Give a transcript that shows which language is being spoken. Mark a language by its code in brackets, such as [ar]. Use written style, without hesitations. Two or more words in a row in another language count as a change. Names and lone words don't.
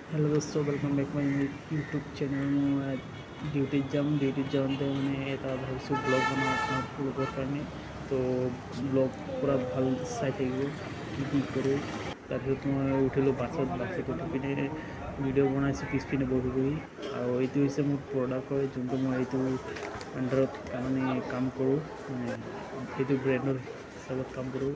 [hi] हेलो दोस्तों, [en] welcome back my YouTube channel [hi] में ड्यूटी जाते मैंने [as] এটা ভাবিছোঁ ব্লগ বনাওঁ আপোনালোকৰ কাৰণে। তো ব্লগ পূৰা ভাল চাই থাকিব কি কৰোঁ। তাৰপিছত মই উঠিলোঁ বাছত উঠি পিনে ভিডিঅ' বনাইছোঁ পিছপিনে বহি আৰু এইটো হৈছে মোৰ প্ৰডাক্ট হয়, যোনটো মই এইটো আণ্ডাৰত মানে কাম কৰোঁ, মানে এইটো ব্ৰেণ্ডৰ হিচাপত কাম কৰোঁ।